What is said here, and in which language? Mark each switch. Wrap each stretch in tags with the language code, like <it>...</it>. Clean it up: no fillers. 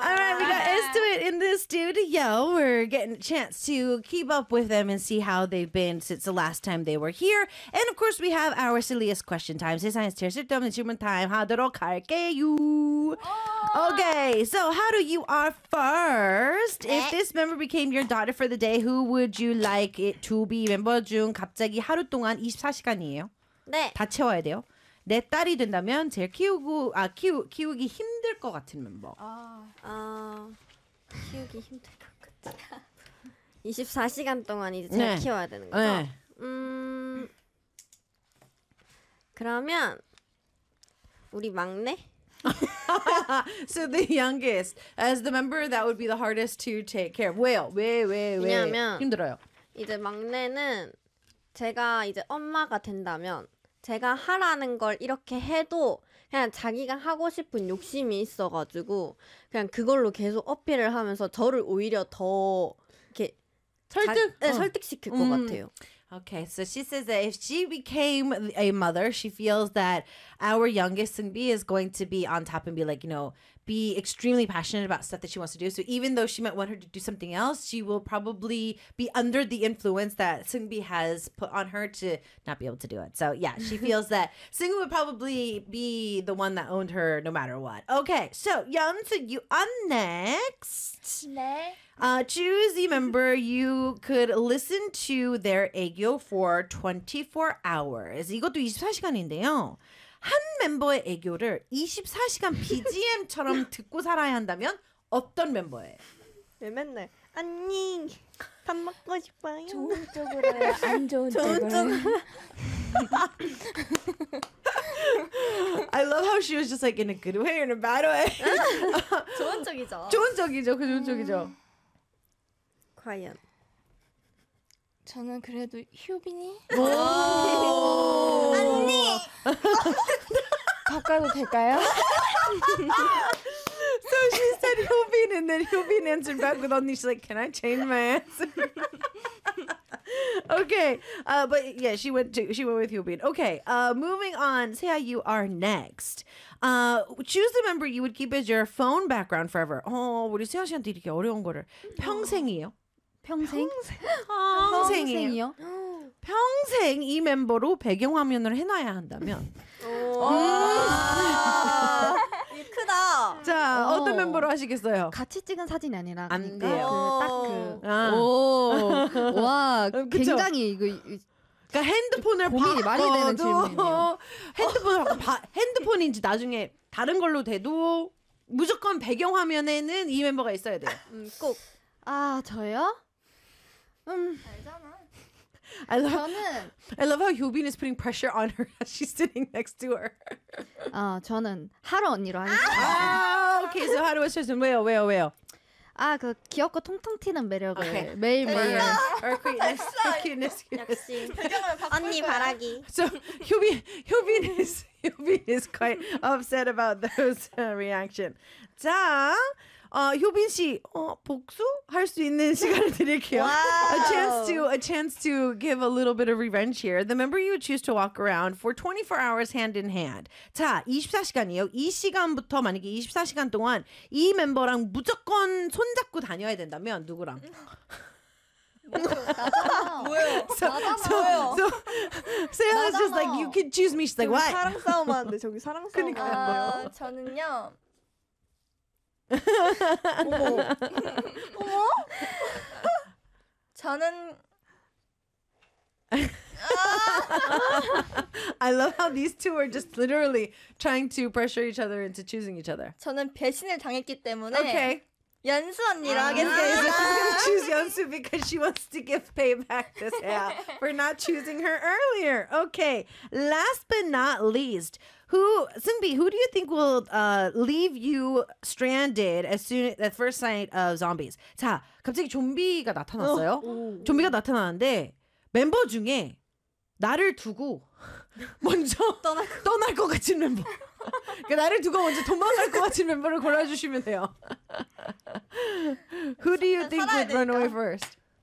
<en>know, we're getting a chance to keep up with them and see how they've been since the last time they were here. And of course, we have our silliest question time. Okay, so how do you are first? If this member became your daughter for the day, who would you like it to be?</en> <ko>멤버 중 갑자기 하루 동안 24시간이에요. 네. 다 채워야 돼요. 내 딸이 된다면 제일 키우기 힘들 것 같은 멤버. 키우기 힘들 것 같아. 24시간 동안 이제 잘 키워야 되는 거죠? 네. 그러면 우리 막내?</ko> <en>So the youngest, as the member that would be the hardest to take care of.</en> <ko>왜요? 왜? 왜냐면 힘들어요. 이제 막내는 제가 이제 엄마가 된다면 제가 하라는 걸 이렇게 해도 그냥 자기가 하고 싶은 욕심이 있어가지고 그냥 그걸로 계속 어필을 하면서 저를 오히려 더 이렇게 설득시킬 것 같아요.</ko> <en>Okay, so she says that if she became a mother, she feels that our youngest Seungbi is going to be on top and be like, you know, be extremely passionate about stuff that she wants to do. So even though she might want her to do something else, she will probably be under the influence that Seungbi has put on her to not be able to do it. So yeah, she feels that Seungbi would probably be the one that owned her no matter what. Okay, so Yeon, so you are next.</en> <ko>네.</ko> <en>Choose the member you could listen to their 애교 for 24 hours.</en> <ko>이것도 24시간인데요. 한 멤버의 애교를 24시간 BGM처럼 듣고 살아야 한다면 어떤 멤버예요? 왜 맨날 언니 밥 먹고 싶어요? 좋은 쪽으로 해요. 안 좋은 쪽으로.</ko> <en>I love how she was just like in a good way or in a bad way.</en> <ko>좋은 쪽이죠. 좋은 쪽이죠. 그 좋은 쪽이죠. 과연 저는 그래도 효빈이 언니 밥 가도 될까요?</ko> <en>So she said 효빈 and then 효빈 answered back with 언니. She's like, can I change my answer? Okay, but yeah, she went with 효빈. Okay, moving on. Seha, you are next. Choose the member you would keep as your phone background forever.</en> <ko>우리 세아 씨한테 이렇게 어려운 거를 평생이에요. 평생이요? 평생 이 멤버로 배경화면을 해놔야 한다면? 크다! 자, 어떤 멤버로 하시겠어요? 같이 찍은 사진이 아니라 안 돼요. 와, 굉장히 이거 그러니까 핸드폰을 고민이 많이 되는 질문이에요. 핸드폰을 핸드폰인지 나중에 다른 걸로 돼도 무조건 배경화면에는 이 멤버가 있어야 돼요. 꼭! 아, 저요? 알잖아.</ko> <en>I love how Hyobin is putting pressure on her as she's sitting next to her.</en> <ko>저는 하루 언니로 하겠습니다.</ko> <en>Okay, so 하루 was chosen.</en> <ko>왜요? 아, 그 귀엽고 통통 튀는 매력을 okay. 매일매일.</ko> <en>Her cuteness, her cuteness.</en> <ko>역시. 언니 바라기.</ko> <en>So Hyobin is quite upset about those reaction.</en> <ko>자. 효빈 씨, 복수할 수 있는 시간을 드릴게요.</ko> <en>Wow. A chance to give a little bit of revenge here. The member you choose to walk around for 24 hours hand in hand.</en> <ko>자, 24시간이요. 이 시간부터 만약에 24시간 동안 이 멤버랑 무조건 손잡고 다녀야 된다면 누구랑? 뭐요?</ko> <en>세아 is just like you can choose me. She's like what?</en> <ko>사랑 싸움 하는데 저기 사랑 싸움. 그러니까 저는요. 어머. 어머? 저는</ko> <en>I love how these two are just literally trying to pressure each other into choosing each other.</en> <ko>저는 배신을 당했기 때문에</ko> <en>okay.</en> <ko>연수 언니로 하겠습니다.</ko> <en>Okay, so she's going to choose 연수 because she wants to give payback to Seha for not choosing her earlier. Okay, last but not least, Seungbi, who do you think will leave you stranded as soon as the first sight of zombies?</en> <ko>자, 갑자기 좀비가 나타났어요. 좀비가 나타나는데 멤버 중에 나를 두고 먼저 떠날 것 같은 멤버. 그러니까 나를 두고 먼저 도망갈 것 같은 멤버를 골라주시면 돼요.</ko> <en>Who do you think would run away first?</en>